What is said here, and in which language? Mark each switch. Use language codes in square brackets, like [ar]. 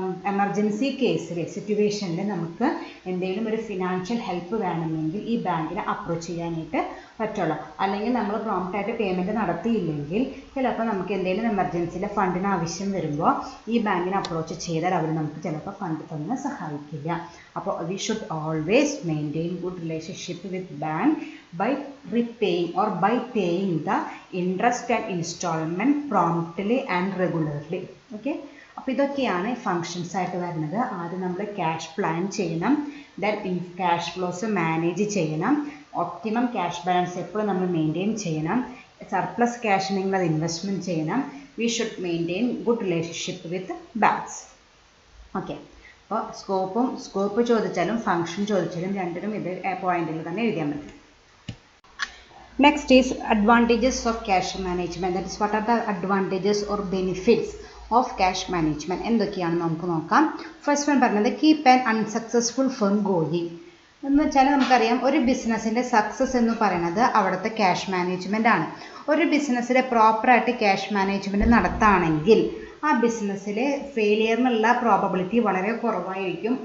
[ml] Emergency കേസിൽ സിറ്റുവേഷനിൽ നമുക്ക് എന്തെങ്കിലും ഒരു ഫിനാൻഷ്യൽ ഹെൽപ്പ് വേണമെങ്കിൽ ഈ ബാങ്കിനെ അപ്രോച്ച് ചെയ്യാനായിട്ട് പറ്റുള്ളൂ. അല്ലെങ്കിൽ നമ്മൾ പ്രോംപ്റ്റായിട്ട് പേയ്മെൻറ്റ് നടത്തിയില്ലെങ്കിൽ ചിലപ്പോൾ നമുക്ക് എന്തെങ്കിലും എമർജൻസിയിലെ ഫണ്ടിന് ആവശ്യം വരുമ്പോൾ ഈ ബാങ്കിനെ അപ്രോച്ച് ചെയ്താൽ അവർ നമുക്ക് ചിലപ്പോൾ ഫണ്ട് തന്ന് സഹായിക്കില്ല. [en] അപ്പോൾ we should always maintain good relationship with bank by repaying or by paying the interest and installment promptly and regularly. [ml] Okay, അപ്പോൾ ഇതൊക്കെയാണ് ഫങ്ഷൻസ് ആയിട്ട് വരുന്നത്. ആദ്യം നമ്മൾ ക്യാഷ് പ്ലാൻ ചെയ്യണം, ദെൻ ക്യാഷ് ഫ്ലോസ് മാനേജ് ചെയ്യണം, ഒപ്റ്റിമം ക്യാഷ് ബാലൻസ് എപ്പോഴും നമ്മൾ മെയിൻറ്റെയിൻ ചെയ്യണം, സർപ്ലസ് ക്യാഷ് ഉണ്ടെങ്കിൽ അത് ഇൻവെസ്റ്റ്മെൻറ്റ് ചെയ്യണം. [en] We should maintain good relationship with banks. [ml] Okay, അപ്പോൾ സ്കോപ്പ് ചോദിച്ചാലും ഫങ്ഷൻ ചോദിച്ചാലും രണ്ടിനും ഇത് പോയിന്റിൽ തന്നെ എഴുതിയാൽ മതി. [en] Next is advantages of cash management. That is, what are the advantages or benefits of cash management? [ml] എന്തൊക്കെയാണെന്ന് നമുക്ക് നോക്കാം. ഫസ്റ്റ് വൺ പറഞ്ഞത് [en] keep an unsuccessful firm going [ml] എന്ന് വെച്ചാൽ നമുക്കറിയാം ഒരു ബിസിനസ്സിൻ്റെ സക്സസ് എന്ന് പറയുന്നത് അവിടുത്തെ ക്യാഷ് മാനേജ്മെൻ്റ് ആണ്. ഒരു ബിസിനസ്സിൽ പ്രോപ്പറായിട്ട് ക്യാഷ് മാനേജ്മെൻറ്റ് നടത്തുകയാണെങ്കിൽ ആ ബിസിനസ്സിൽ ഫെയിലിയറിനുള്ള പ്രോബബിലിറ്റി വളരെ കുറവായിരിക്കും.